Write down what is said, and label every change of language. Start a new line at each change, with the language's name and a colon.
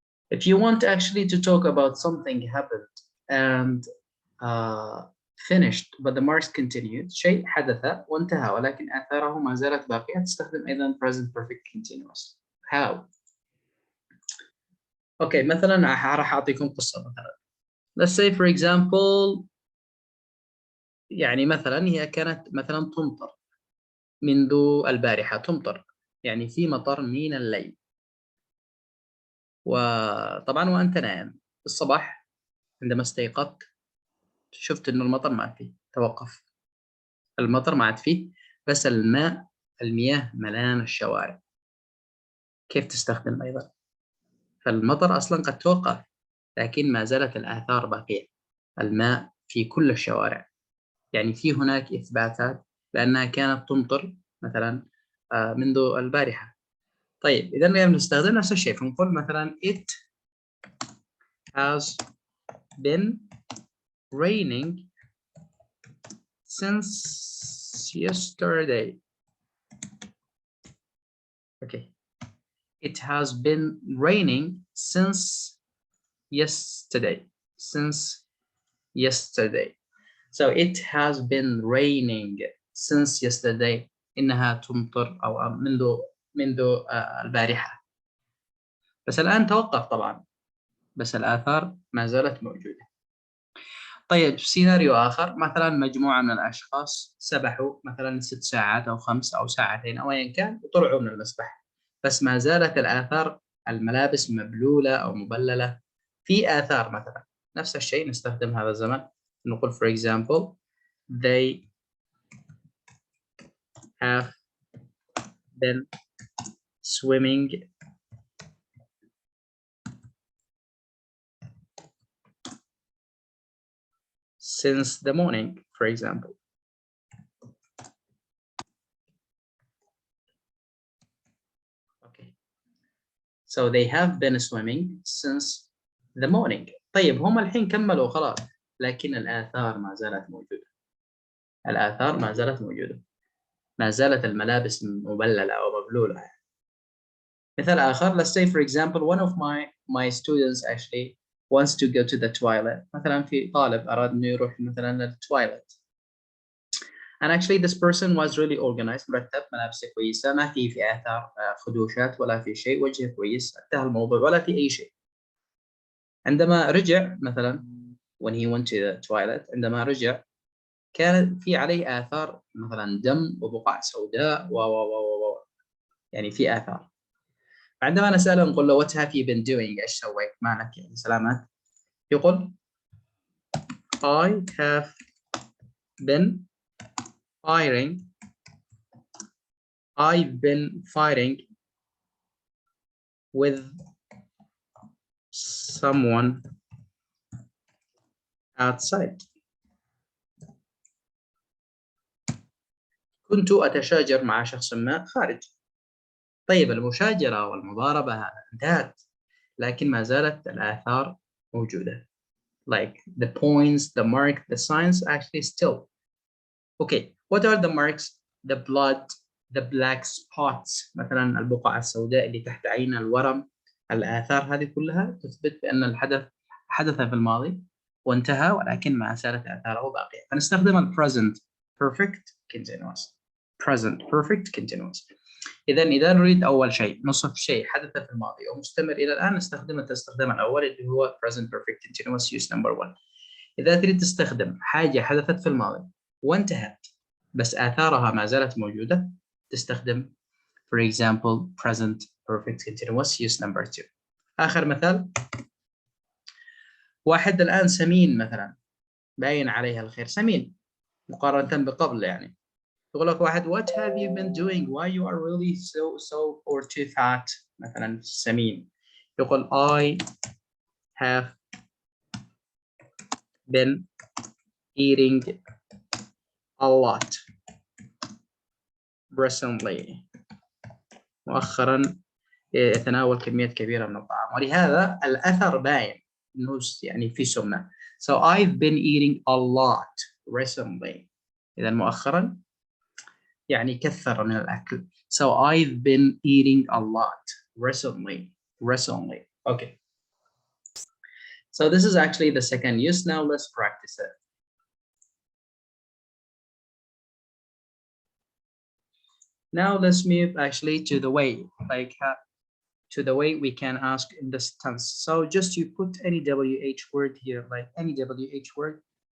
English: If you want actually to talk about something happened and finished but the marks continued,
Arabic: شيء حدث وانتهى ولكن آثاره ما زالت باقية, تستخدم أيضا
English: present perfect continuous. How?
Arabic: Okay, مثلا راح أعطيكم قصة مثلا.
English: Let's say for example
Arabic: يعني مثلا هي كانت مثلا تمطر منذ البارحة، تمطر يعني في مطر من الليل. وطبعا وأنت نائم الصباح عندما استيقظت شفت إنه المطر ما عاد فيه، توقف، المطر ما عاد فيه، بس المياه ملان الشوارع. كيف تستخدم أيضا؟ فالمطر أصلا قد توقف لكن ما زالت الآثار باقية، الماء في كل الشوارع، يعني في هناك إثباتات لأنها كانت تمطر مثلا منذ البارحة. طيب إذا نستخدم نفس الشيء، فنقول مثلا
English: it has been raining since yesterday. Okay. It has been raining since yesterday. Since yesterday. So it has been raining since yesterday.
Arabic: إنها تمطر أو منذ البارحة. بس الآن توقف طبعا، بس الآثار ما زالت موجودة. طيب سيناريو آخر، مثلا مجموعة من الأشخاص سبحوا مثلا 6 ساعات أو 5 أو ساعتين أو أيا كان وطلعوا من المسبح، بس ما زالت الآثار، الملابس مبلولة أو مبللة، في آثار مثلا. نفس الشيء نستخدم هذا الزمن، نقول
English: for example they have been swimming since the morning for example. Okay. So they have been swimming since the morning.
Arabic: طيب هم الحين كملوا خلاص، لكن الآثار ما زالت موجودة. الآثار ما زالت موجودة، ما زالت الملابس مبللة أو مبلولة. مثال آخر,
English: let's say for example one of my students actually wants to go to the toilet.
Arabic: مثلا في طالب أراد إنه يروح مثلا للتواليت.
English: And actually this person was really organized,
Arabic: مرتب، ملابسه كويسة، ما في آثار خدوشات ولا في شيء، وجهه كويس، انتهى الموضوع ولا في أي شيء. عندما رجع مثلا
English: when he went to the toilet,
Arabic: عندما رجع كان في عليه آثار مثلا دم وبقع سوداء يعني في آثار. عندما نسأله نقول له
English: what have you been doing،
Arabic: إيش سويت، مالك يعني سلامات، يقول
English: I have been fighting I've been fighting with someone outside.
Arabic: كنت أتشاجر مع شخص ما خارج. طيب المشاجرة والمضاربة انتهت، لكن ما زالت الآثار موجودة.
English: Like the points, the mark, the signs actually still. Okay, what are the marks? The blood, the black spots،
Arabic: مثلا البقع السوداء اللي تحت عين، الورم، الآثار، هذه كلها تثبت بأن الحدث حدث في الماضي وانتهى، ولكن ما زالت آثاره باقية. فنستخدم ال present perfect continuous. present perfect continuous. إذا نريد أول شيء نصف شيء حدث في الماضي أو مستمر إلى الآن، نستخدم الاستخدام الأول اللي هو present perfect continuous use number 1. إذا تريد تستخدم حاجة حدثت في الماضي وانتهت بس آثارها ما زالت موجودة، تستخدم for example present perfect continuous use number 2. آخر مثال، واحد الآن سمين مثلا، باين عليها الخير، سمين مقارنة بقبل يعني.
English: يقول لك واحد what have you been doing why you are really so or too fat،
Arabic: مثلا سمين.
English: يقول I have been eating a lot recently.
Arabic: مؤخرا يتناول كميات كبيرة من الطعام، ولهذا الأثر باين إنه يعني في سمنة.
English: So I've been eating a lot recently.
Arabic: إذا مؤخرا يعني كثر من الأكل.
English: So I've been eating a lot recently. Okay. So this is actually the second use. Now let's practice it. Now let's move actually to the way, like to the way we can ask in this tense. So just you put any WH word here, like any WH word,